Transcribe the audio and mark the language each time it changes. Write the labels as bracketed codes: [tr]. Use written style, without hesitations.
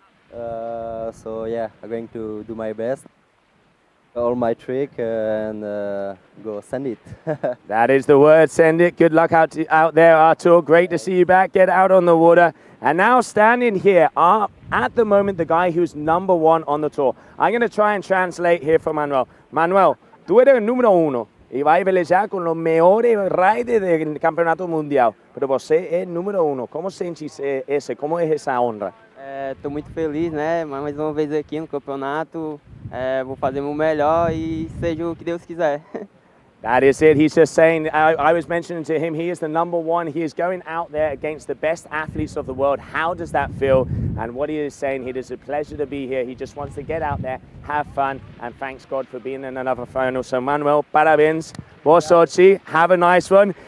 [en] So yeah, I'm going to do my best. All my trick and go send it. That is the word, send it. Good luck out there, Artur. Great to see you back. Get out on the water. And now standing here are, at the moment, the guy who's #1 on the tour. I'm going to try and translate here for Manuel. [es] Manuel, tú eres el número 1 y vas a pelear con los mejores riders del campeonato mundial. [pt] Pero você é número 1. Como sente esse? Como é essa honra? Estou muito feliz, né? Mais uma vez aqui no campeonato. Vou fazer meu melhor e seja o que Deus quiser. [en] That is it. He's just saying, I was mentioning to him, he is the #1. He is going out there against the best athletes of the world. How does that feel? And what he is saying, it is a pleasure to be here. He just wants to get out there, have fun, and thanks God for being in another final. So Manuel, [pt] parabéns. Boa sorte. [en] Have a nice one.